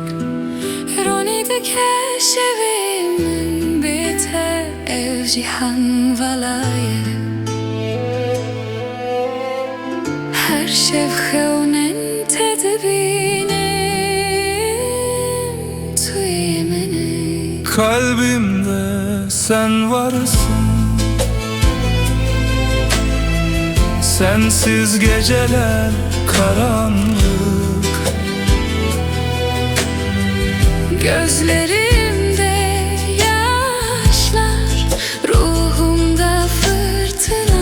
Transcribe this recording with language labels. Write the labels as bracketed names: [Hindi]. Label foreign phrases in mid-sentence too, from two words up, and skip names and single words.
[Kurdish] Ronî dike şevê min bê te ev cîhan velaye Her şev xewnin te dibînim tu yê minî [Turkish] Kalbimde sen varsın, sensiz geceler karanlık. Gözlerimde yaşlar, ruhumda fırtına.